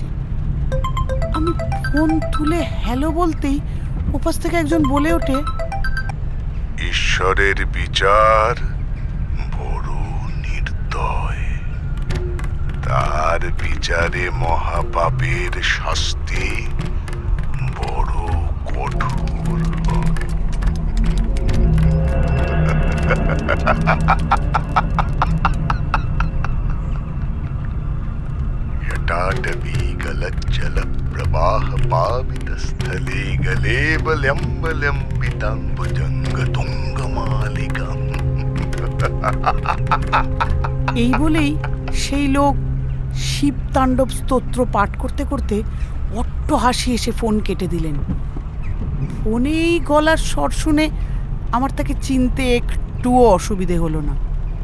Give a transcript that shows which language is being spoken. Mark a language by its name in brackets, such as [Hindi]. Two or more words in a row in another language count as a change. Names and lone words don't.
[Bangla] আমি ফোন তুলে হ্যালো বলতেই ওপাশ থেকে একজন বলে ওঠে, ঈশ্বরের বিচার বড় নির্দয়, তার বিচারে মহাপাপের শাস্তি বড় কঠোর। [Sanskrit] यटाटवी गलज्जल प्रवाह पावित स्थले गले बलम्बलम्बिताम्बुजंग तुंगमालिकम्। [Bangla] এই বলেই সেই লোক শিব তাণ্ডব স্তোত্র পাঠ করতে করতে অট্ট হাসি এসে ফোন কেটে দিলেন। ফোনে এই গলার স্বর শুনে আমার তাকে চিনতে একটুও অসুবিধে হলো না।